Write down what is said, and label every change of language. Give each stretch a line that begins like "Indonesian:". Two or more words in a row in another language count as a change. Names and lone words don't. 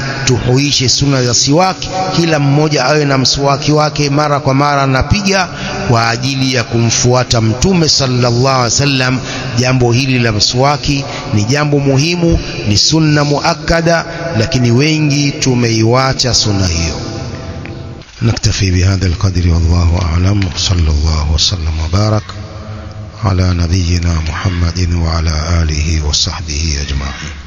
Swahili: Tuhuishe sunna za siwaki, kila mmoja awe na mswaki wake mara kwa mara anapiga, kwa ajili ya kumfuata Mtume
Arabic: صلى الله عليه وسلم.
Swahili: Jambo hili la mswaki ni jambo muhimu, ni
Arabic: سنة مؤكدة,
Swahili: lakini wengi tumeiwacha sunna hiyo.
Arabic: نكتفي بهذا القدر والله أعلم. صلى الله وسلم وبارك على نبينا محمد وعلى آله وصحبه أجمعين.